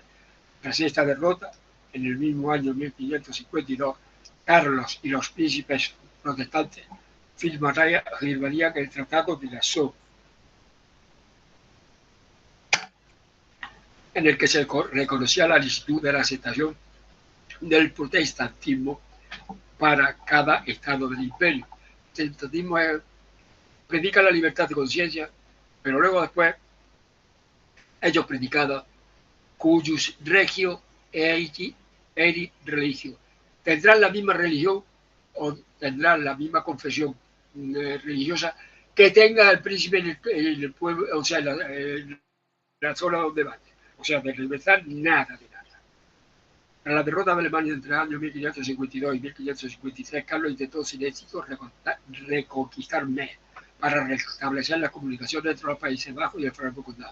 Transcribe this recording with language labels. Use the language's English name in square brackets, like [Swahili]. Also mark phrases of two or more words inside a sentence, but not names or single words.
[Spanish] Tras esta derrota, en el mismo año 1552, Carlos y los príncipes protestantes firmarían el Tratado de la Sceaux, en el que se reconocía la licitud de la aceptación del protestantismo para cada estado del imperio. El protestantismo predica la libertad de conciencia, pero luego después ellos predicaban [Latin] cuius regio eit religio. [Spanish] Tendrán la misma religión o tendrán la misma confesión religiosa que tenga el príncipe en el pueblo, o sea, en la zona donde van. O sea, de libertad, nada de nada. Tras la derrota de Alemania entre el año 1552 y 1553, Carlos intentó sin éxito reconquistar Metz para restablecer las comunicaciones entre los Países Bajos y el Franco Condado.